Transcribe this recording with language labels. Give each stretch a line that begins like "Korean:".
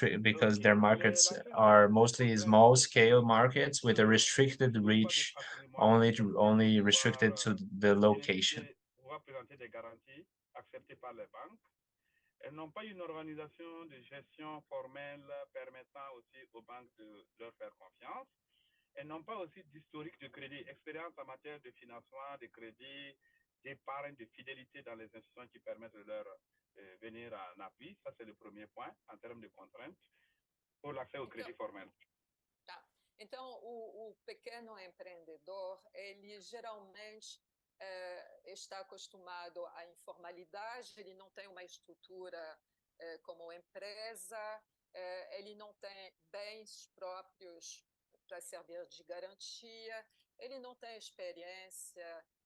English: Because their markets are mostly small scale markets with a restricted reach, only restricted to the location.
French: Présenter des garanties acceptées par les banques. Elles n'ont pas une organisation de gestion formelle permettant aussi aux banques de leur faire confiance. Elles n'ont pas aussi d'historique de crédit, expérience en matière de financement, de crédit, d'épargne, de fidélité dans les institutions qui permettent de leur venir en appui. Ça, c'est le premier point en termes de contraintes pour l'accès au crédit formel.
Portuguese: Então, o pequeno empreendedor, ele geralmente está acostumado à informalidade, ele não tem uma estrutura como empresa, ele não tem bens próprios para servir de garantia, ele não tem experiência